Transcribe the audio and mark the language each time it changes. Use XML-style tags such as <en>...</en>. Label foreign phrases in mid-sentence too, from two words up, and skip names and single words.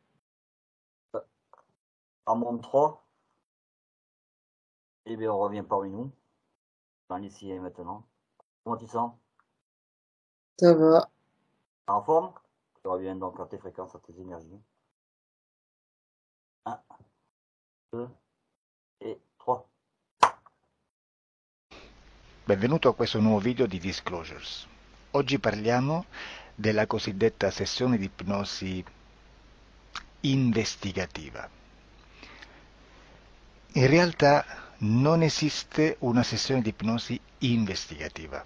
<fr>À mon 3, eh bien, on revient parmi nous, dans l'ici et maintenant. Comment tu sens? Ça va. En forme? Tu reviens donc à tes fréquences, à tes énergies. 1, 2 et 3.</fr> <it>Benvenuto a questo nuovo video di Disclosures. Oggi parliamo della cosiddetta sessione di ipnosi investigativa. In realtà non esiste una sessione di ipnosi investigativa.</it>